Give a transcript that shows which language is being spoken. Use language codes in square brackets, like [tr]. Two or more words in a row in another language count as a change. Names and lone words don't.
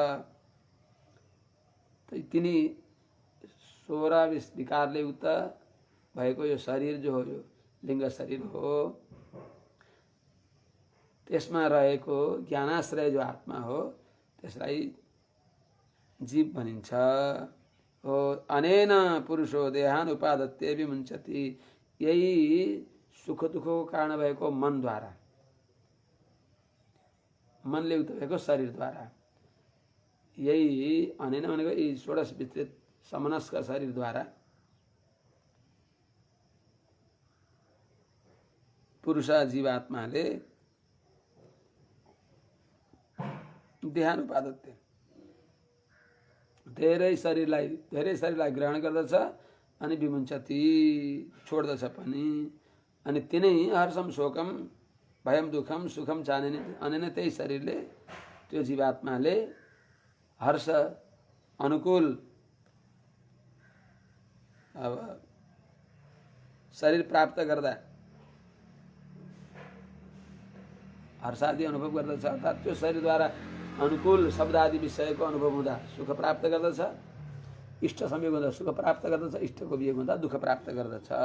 [ne] तिनी 16 विकारले युक्त भएको यो शरीर जो हो यो लिंग शरीर हो त्यसमा रहेको ज्ञानाश्रय जो आत्मा हो त्यसलाई जीव भनिन्छ हो [sa] अनेन पुरुषो देहान उपादत्ते विमुञ्चति [ne] यही सुख दुःखको कारण भएको मनद्वारा मनले युक्त भएको शरीरद्वारा यही अनेन भनेको यही 16 विस्तृत समनस्क शरीरद्वारा पुरुष जीवात्माले देहानुपादत्ते धेरै शरीरलाई ग्रहण गर्दछ अनि विमुञ्चति छोड्दछ पनि अनि तिनै [sa] हर्षम शोकम भयम दुखम सुखम [ne] चाहने अनेन त्यही शरीरले त्यो जीवात्माले हर्ष अनुकूल अब शरीर प्राप्त गर्दा हर्षादि अनुभव गर्दछ अर्थात् त्यो शरीरद्वारा अनुकूल शब्द आदि विषयको अनुभव हुँदा सुख प्राप्त गर्दछ इष्ट संयोग हुँदा सुख प्राप्त गर्दछ इष्टको वियोग हुँदा दुःख प्राप्त गर्दछ